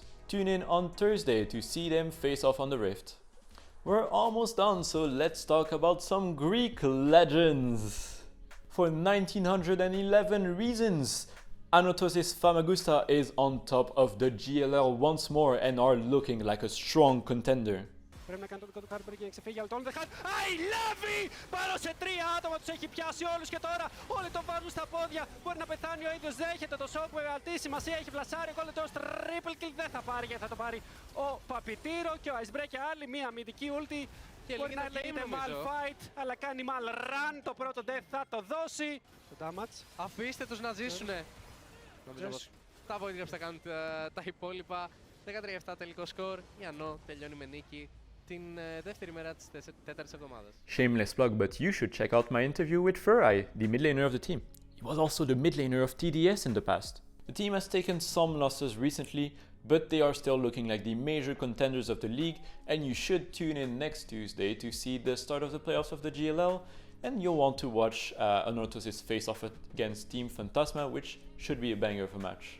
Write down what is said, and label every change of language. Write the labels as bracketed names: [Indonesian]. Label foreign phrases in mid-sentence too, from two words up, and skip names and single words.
[English] Tune in on Thursday to see them face off on the Rift. We're almost done, so let's talk about some Greek legends. For 1911 reasons, Anotosis Famagusta is on top of the GLL once more and are looking like a strong contender. [Greek] Πρέπει να κάνει το δικό του χάρτη για να ξεφύγει, αλλά το όλο δεν χάνει. Αϊ, Λέβη! Πάνω σε 3 άτομα τους έχει πιάσει όλους και τώρα όλοι τον βάζουν στα πόδια. Μπορεί να πεθάνει ο ίδιος, δέχεται το σοκ που μεγαλύτερη σημασία έχει βλασάρει. Ο τώρα [English] triple kill [Greek] δεν θα πάρει, γιατί θα το πάρει ο Παπιτήρο και ο Icebreaker άλλη μία αμυντική ulti. Μπορεί να λέγεται Malfight, αλλά κάνει [English] mal run. [Greek] Το πρώτο death θα το δώσει. Το damage. Αφήστε τους να ζήσουνε. Νομίζω πως τα Voidgrubs θα κάνουν τα υπόλοιπα. 13-7 τελικό σκορ. Η Ανώ τελειώνει με νίκη την δεύτερη μέρα της τέταρτης εβδομάδας. [English] Shameless plug, but you should check out my interview with Furai, the mid laner of the team. He was also the mid laner of TDS in the past. The team has taken some losses recently, but they are still looking like the major contenders of the league, and you should tune in next Tuesday to see the start of the playoffs of the GLL, and you'll want to watch Anorthosis face off against Team Fantasma, which should be a banger of a match.